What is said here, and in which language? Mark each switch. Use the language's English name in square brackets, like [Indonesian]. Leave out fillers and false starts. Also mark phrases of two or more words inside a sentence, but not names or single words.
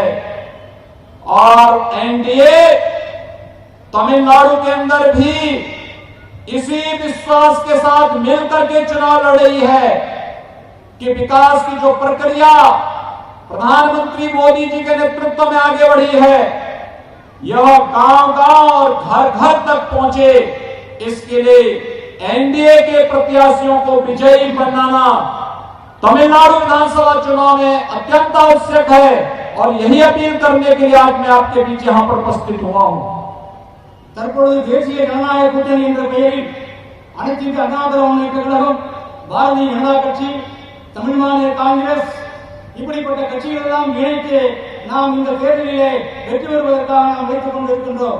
[Hindi] और एनडीए तमिलनाडु के अंदर भी इसी विश्वास के साथ मिलकर के चुनाव लड़ रही है कि विकास की जो प्रक्रिया प्रधानमंत्री मोदी जी के नेतृत्व में आगे बढ़ी है, यह गांव-गांव और घर-घर तक पहुंचे। इसके लिए एनडीए के प्रत्याशियों को विजयी बनाना तमिलनाडु विधानसभा चुनाव में अत्यंत आवश्यक है। और यही अपील करने के लिए आज मैं आपके बीच यहां पर उपस्थित हुआ हूं। [Tamil] தற்பொழுது தேசிய ஜனநாயக கூட்டணி என்ற பெயரில் அனைத்து இந்திய அண்ணா திராவிட முன்னேற்ற கழகம், பாரதிய ஜனதா கட்சி, தமிழ் மாநில காங்கிரஸ், இப்படிப்பட்ட கட்சிகள் எல்லாம் இணைத்து நாம் இந்த தேர்தலிலே வெற்றி பெறுவதற்காக நாம் வைத்துக் கொண்டிருக்கின்றோம்.